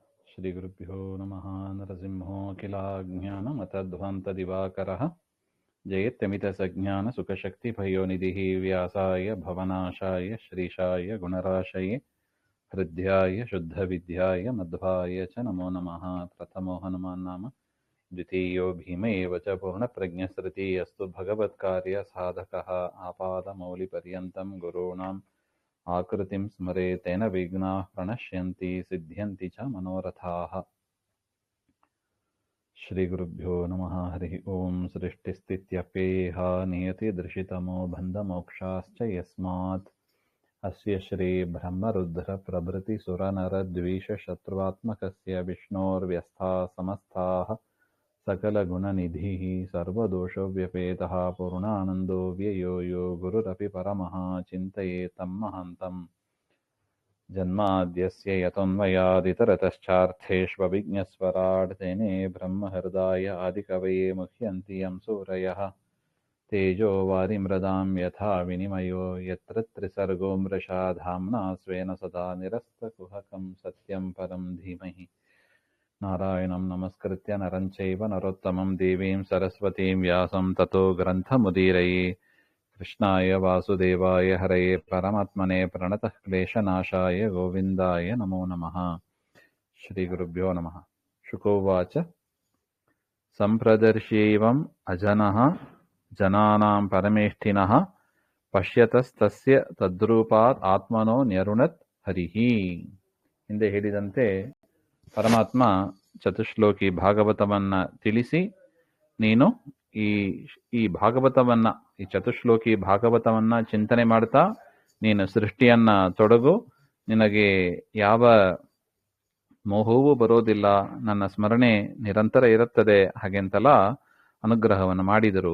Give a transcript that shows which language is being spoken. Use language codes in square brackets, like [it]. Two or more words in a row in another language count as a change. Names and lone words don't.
[sa] ಶ್ರೀಗುರುಭ್ಯೋ ನಮಃ. ನರಸಿಂಹೋ ಕಿಲಾಜ್ಞಾನಮತಧ್ವಾन्तದಿವಾಕರः ಜಯತ್ಯಮಿತಸಜ್ಞಾನಸುಖಶಕ್ತಿಭಯೋನಿಧಿः ವ್ಯಾಸಾಯ ಭವನಾಶಾಯ ಶ್ರೀಶಾಯ ಗುಣರಾಶಯೇ ಹೃದ್ಯಾಯ ಶುದ್ಧವಿದ್ಯಾಯ ಮಧ್ವಾಯ ಚ ನಮೋ ನಮಃ. ಪ್ರಥಮೋ ಹನುಮಾನ್ ನಾಮ ದ್ವಿತೀಯೋ ಭೀಮ ಏವ ಚ ಪೂರ್ಣಪ್ರಜ್ಞಸ್ಮೃತಿ ಅಸ್ತು ಭಗವತ್ಕಾರ್ಯ ಸಾಧಕಃ ಆಪಾದಮೌಲಿಪರ್ಯಂతం ಗುರುಣಾಂ ಆಕೃತಿಂ ಸ್ಮರೆ ತೇನ ವಿಘ್ನಾಃ ಪ್ರಣಶ್ಯಂತಿ ಸಿದ್ಧ್ಯಂತಿ ಚ ಮನೋರಥಾಃ. ಶ್ರೀ ಗುರುಭ್ಯೋ ನಮಃ. ಹರಿ ಓಂ. ಸೃಷ್ಟಿಸ್ಥಿತ್ಯಪ್ಯೇಹ ನಿಯತಿದೃಶಿತಮೋ ಬಂಧಮೋಕ್ಷಾಶ್ಚ ಯಸ್ಮಾತ್ ಅಸ್ಯ ಶ್ರೀ ಬ್ರಹ್ಮರುದ್ರ ಪ್ರಭೃತಿ ಸುರನರದ್ವೀಷ ಶತ್ರುವಾತ್ಮಕಸ್ಯ ವಿಷ್ಣೋರ್ವ್ಯಸ್ಥಾ ಸಮಸ್ತಾಃ ಸಕಲಗುಣನಿಧಿಃ ಸರ್ವದೋಷವ್ಯಪೇತಃ ಪೂರ್ಣಾನಂದೋ ವ್ಯಯೋ ಯೋ ಗುರುರಪಿ ಪರಮಃ ಚಿಂತಯೇತಂ ಮಹಾಂತಂ. ಜನ್ಮಾದ್ಯಸ್ಯ ಯತೋನ್ಮಯಾದಿತರತಶ್ಚಾರ್ಥೇಷ್ವವಿಘ್ನಸ್ವರಾಟ್ ತೇನೇ ಬ್ರಹ್ಮಹೃದಾಯ ಆದಿಕವಯೇ ಮುಹ್ಯಂತಿ ಯಂ ಸೂರಯಃ. ತೇಜೋ ವಾರಿಮೃದಾಂ ಯಥಾ ವಿನಿಮಯೋ ಯತ್ರ ತ್ರಿಸರ್ಗೋ ಮೃಷಾ ಧಾಮ್ನಾ ಸ್ವೇನ ಸದಾ ನಿರಸ್ತಕುಹಕಂ ಸತ್ಯಂ ಪರಂ ಧೀಮಹಿ. ನಾರಾಯಣಂ ನಮಸ್ಕೃತ್ಯ ನರಂ ಚೈವ ನರೋತ್ತಮಂ ದೇವೀಂ ಸರಸ್ವತೀಂ ವ್ಯಾಸಂ ತತೋ ಗ್ರಂಥಮುದೀರಯೇ. ಕೃಷ್ಣಾಯ ವಾಸುದೇವಾಯ ಹರಯೇ ಪರಮಾತ್ಮನೇ ಪ್ರಣತಃ ಕ್ಲೇಶನಾಶಾಯ ಗೋವಿಂದಾಯ ನಮೋ ನಮಃ. ಶ್ರೀ ಗುರುಭ್ಯೋ ನಮಃ. ಶುಕೋವಾಚ ಸಂಪ್ರದರ್ಶೀವಂ ಅಜನಃ ಜನಾನಾಂ ಪರಮೇಷ್ಠಿನಃ ಪಶ್ಯತಸ್ತಸ್ಯ ತದ್ರೂಪಾತ್ ಆತ್ಮನೋ ನ್ಯರುಣತ್ ಹರಿಹಿ. [kn] ಹಿಂದೆ ಹೇಳಿದಂತೆ ಪರಮಾತ್ಮ ಚತುಶ್ಲೋಕಿ ಭಾಗವತವನ್ನ ತಿಳಿಸಿ, ನೀನು ಈ ಭಾಗವತವನ್ನ, ಈ ಚತುಶ್ಲೋಕಿ ಭಾಗವತವನ್ನ ಚಿಂತನೆ ಮಾಡ್ತಾ ನೀನು ಸೃಷ್ಟಿಯನ್ನ ತೊಡಗು, ನಿನಗೆ ಯಾವ ಮೋಹವೂ ಬರೋದಿಲ್ಲ, ನನ್ನ ಸ್ಮರಣೆ ನಿರಂತರ ಇರುತ್ತದೆ, ಹಾಗೆಂತೆಲ್ಲ ಅನುಗ್ರಹವನ್ನು ಮಾಡಿದರು.